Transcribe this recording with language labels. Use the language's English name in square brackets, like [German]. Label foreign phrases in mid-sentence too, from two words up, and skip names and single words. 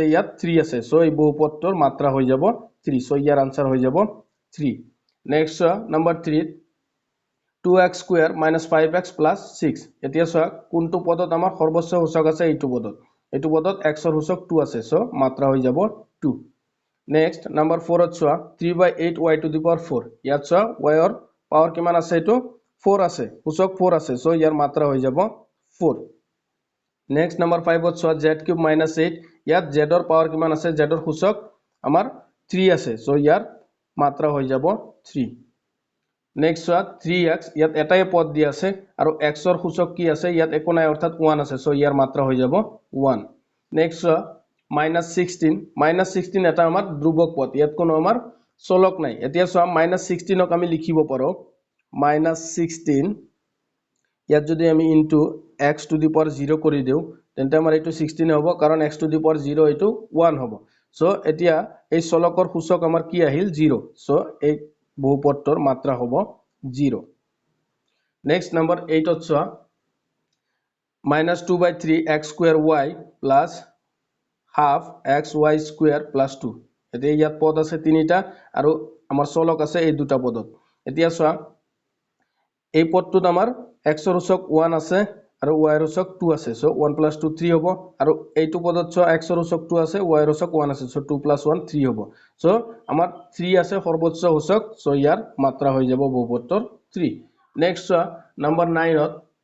[Assamese] ইয়াত 3 আছে সো এই বহুপদটোৰ মাত্ৰা হৈ যাব 3 সো ইয়াৰ আনসার হৈ যাব 3 নেক্সট চোৱা নম্বৰ 3 [English] 2x square - 5x plus 6 [Assamese] এতিয়া চোৱা কোনটো পদত আমাৰ সৰ্বোচ্চ সূচক আছে এইটো পদত x ৰ সূচক 2 আছে সো মাত্ৰা হৈ যাব 2 নেক্সট নাম্বার 4 ত চোৱা [English] 3/8y to the power 4 [Assamese] ইয়াত চোৱা y ৰ পাৱাৰ কিমান আছে এটো 4 আছে সূচক 4 আছে সো ইয়াৰ মাত্ৰা হৈ যাব 4 নেক্সট নাম্বার 5 ত চোৱা z³ - 8 ইয়াত z ৰ পাৱাৰ কিমান আছে z ৰ সূচক আমাৰ 3 আছে সো ইয়াৰ মাত্ৰা হৈ যাব 3 নেক্সট চোৱা 3x ইয়াত এটাই পদ দি আছে আৰু x ৰ সূচক কি আছে ইয়াত একো নাই অৰ্থাৎ 1 আছে সো ইয়াৰ মাত্ৰা হৈ যাব 1 নেক্সট চোৱা -16 এটা আমাৰ ধ্ৰুবক পদ ইয়াত কোনো আমাৰ চলক নাই এতিয়া চোৱা -16 ক আমি লিখিব পাৰো -16 ইয়াত যদি আমি [English] into x to the power 0 [Assamese] কৰি দিও তেন্তে আমাৰ এইটো 16 হ'ব কাৰণ [English] x to the power 0 [Assamese] এইটো 1 হ'ব সো এতিয়া এই চলকৰ সূচক আমাৰ কি আহিল 0 সো এই বহুপদটোৰ মাত্ৰা হ'ব 0 নেক্সট নম্বৰ 8 ত চোৱা [English] -2/3 x square y plus half xy square plus 2 [Assamese] এতিয়া ইয়াত পদ আছে তিনিটা আৰু আমাৰ চলক আছে এই দুটা পদত এতিয়া চোৱা এই পদটোত আমাৰ x ৰ সূচক 1 আছে আৰু y ৰ সূচক 2 আছে সো 1 + 2 3 হ'ব আৰু এইটো পদত চোৱা x ৰ সূচক 2 আছে y ৰ সূচক 1 আছে সো 2 + 1 3 হ'ব সো আমাৰ 3 আছে সৰ্বোচ্চ সূচক সো ইয়াৰ মাত্ৰা হৈ যাব বহুপদটোৰ 3 নেক্সট চোৱা নম্বৰ 9 ত